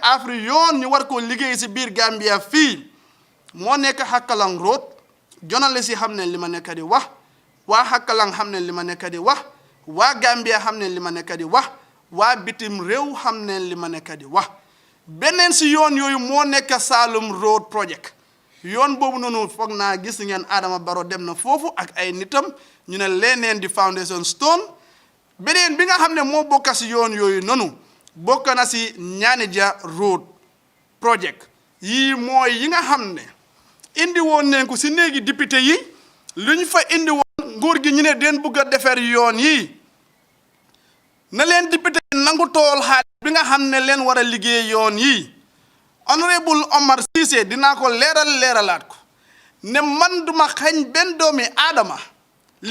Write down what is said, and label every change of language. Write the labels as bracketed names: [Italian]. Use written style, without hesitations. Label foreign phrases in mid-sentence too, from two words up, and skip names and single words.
[Wolof] afri yoon ñu war koo liggéey si biir Gambia fii moo nekk Hakalang Road journaliste yi xam ne li ma nekk di wax waa Hakalang xam ne li ma nekk di wax waa Gambia xam ne li ma nekk di wax waa bitim réew xam ne li ma nekk di wax beneen si yoon yooyu moo nekk Salum Road project yoon boobu noonu foog naa gis ngeen Adama Barrow dem na foofu ak ay nitam ñu ne leneen di [English] foundation stone [Wolof] beneen bi nga xam ne moo bokk si yoon yooyu noonu bokk na si Ñaanija road project yii mooy yi nga xam ne indi woon nañ ko si néegi député yi lu ñu fa indi woon nguur gi ñu ne den bëgg a defar yoon yi na leen député yi nangu tool xaalis bi nga xam ne leen war a liggéey yoon yi honorable Omar Cissé dinaa ko leeralaat ko ne man duma xañ benn doomi aadama li